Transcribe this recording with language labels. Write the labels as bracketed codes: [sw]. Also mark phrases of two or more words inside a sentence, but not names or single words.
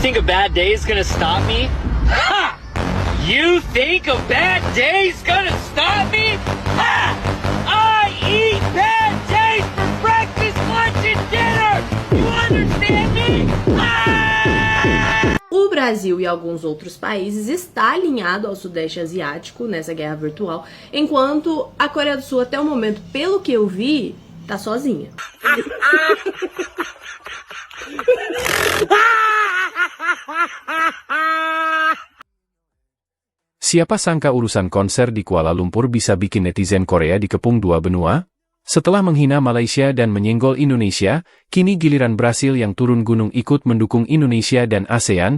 [en] think a bad day is gonna stop me? Ha! You think a bad day's gonna stop me? Ha! I eat bad days for breakfast, lunch, and dinner! You understand me? Ah! [pt] O Brasil e alguns outros países está alinhado ao Sudeste Asiático nessa guerra virtual, enquanto a Coreia do Sul, até o momento, pelo que eu vi, tá sozinha. [id] Siapa sangka urusan konser di Kuala Lumpur bisa bikin netizen Korea dikepung dua benua? Setelah menghina Malaysia dan menyenggol Indonesia, kini giliran Brasil yang turun gunung ikut mendukung Indonesia dan ASEAN.